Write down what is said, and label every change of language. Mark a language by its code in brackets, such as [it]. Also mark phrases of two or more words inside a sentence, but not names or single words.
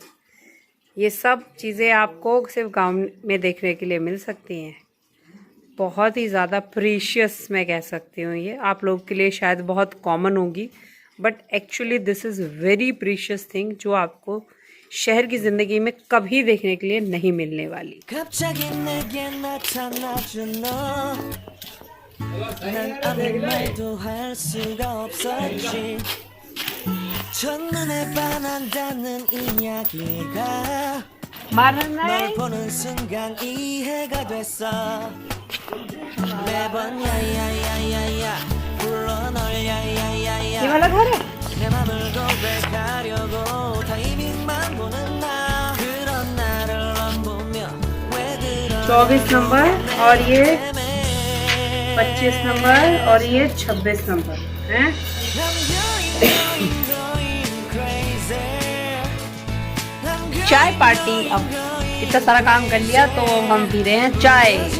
[hi] ये सब चीज़ें आपको सिर्फ गांव में देखने के लिए मिल सकती हैं। बहुत ही ज़्यादा प्रीशियस मैं कह सकती हूँ। ये आप लोग के लिए शायद बहुत कॉमन होगी [en] but actually this is very precious thing [hi] जो आपको शहर की ज़िंदगी में कभी देखने के लिए नहीं मिलने वाली। [ko] 난 아무 말도 할 수가 없었지 첫눈에 반한다는 이야기가 널 보는 순간 이해가 됐어 매번 야야야야야 불러 널 야야야야 내 맘을 고백하려고 타이밍만 보는 나 그런 나를 넌 보며 왜 그런 [hi] 24 नंबर और ये 25 नंबर और ये 26 नंबर है। चाय पार्टी। अब इतना सारा काम कर लिया तो हम पी रहे हैं चाय।